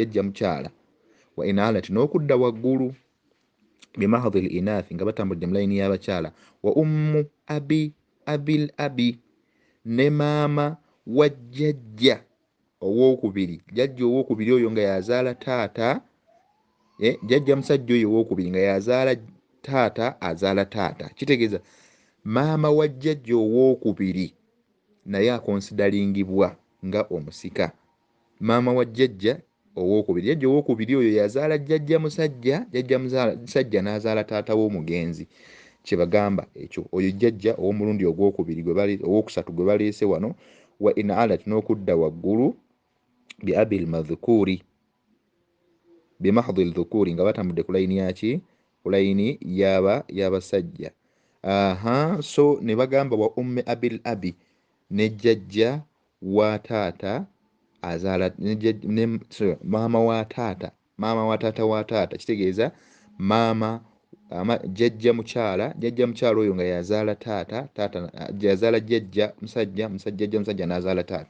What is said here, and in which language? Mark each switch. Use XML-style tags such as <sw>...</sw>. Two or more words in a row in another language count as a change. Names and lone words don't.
<lg>jjajja mukyala,</lg> <ar>وإن علت</ar> <lg>n'okudda waggulu</lg> <ar>بمحض الإناث</ar> <lg>nga batambudde mu layini y'abakyala,</lg> <ar>وأم أبي الأب,</ar> <lg>ne maama wa jjajja owookubiri, jjajja owookubiri oyo nga yazaala taata, jjajja musajja oyo owookubiri nga yazaala taata azaala taata, kitegeeza maama wa jjajja owookubiri naye akonsidaringibwa nga omusika. Maama wa jjajja owookubiri, jjajja owookubiri oyo yazaala jjajja musajja, jjajja musajja n'azaala taata w'omugenzi, kye bagamba ekyo, oyo jjajja ow'omulundi ogwokubiri owookusatu gwe baleese wano.</lg> <ar>وإن علت</ar> <lg>n'okudda waggulu</lg> <ar>بأبي المذكور، بمحض الذكور</ar> <lg>nga batambudde ku layini yaki, ku layini y'abasajja. So ne bagamba</lg> <ar>وأم أبي الأب,</ar> <lg>ne jjajja wa taata azaala maama wa taata, maama wa taata wa taata, kitegeeza maama jjajja mukyala, jjajja mukyala oyo nga yazaala taata, yazaala jjajja musajja, jjajja musajja n'azaala taata.</lg>